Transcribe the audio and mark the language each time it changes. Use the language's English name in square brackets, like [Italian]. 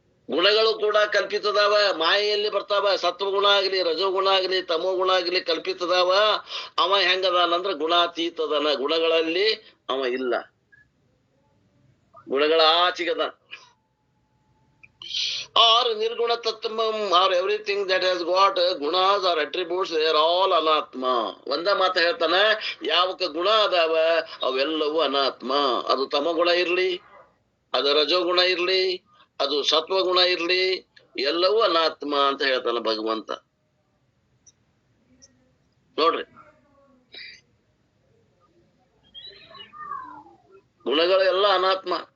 [Kannada] ಗುಣಗಳು ಕೂಡ ಕಲ್ಪಿತದಾವ, ಮಾಯೆಯಲ್ಲಿ ಬರ್ತಾವ. ಸತ್ವಗುಣ ಆಗ್ಲಿ, ರಜೋಗುಣ ಆಗ್ಲಿ, ತಮೋ ಗುಣ ಆಗ್ಲಿ ಕಲ್ಪಿತದಾವ. ಅವ ಹೆಂಗದಾನಂದ್ರ ಗುಣಾತೀತದನ, ಗುಣಗಳಲ್ಲಿ ಅವ ಇಲ್ಲ, ಗುಣಗಳ ಆಚೆಗದ. [English] Or nirguna tattvam, or everything that has got gunas or attributes, they are all anatma. [Kannada] ಒಂದ ಮಾತು ಹೇಳ್ತಾನ, ಯಾವಕ ಗುಣ ಅದಾವ ಅವೆಲ್ಲವೂ ಅನಾತ್ಮ. ಅದು ತಮಗುಣ ಇರ್ಲಿ, ಅದು ರಜೋಗುಣ ಇರ್ಲಿ, ಅದು ಸತ್ವಗುಣ ಇರ್ಲಿ, ಎಲ್ಲವೂ ಅನಾತ್ಮ ಅಂತ ಹೇಳ್ತಾನ ಭಗವಂತ. ನೋಡ್ರಿ, ಗುಣಗಳೆಲ್ಲ ಅನಾತ್ಮ.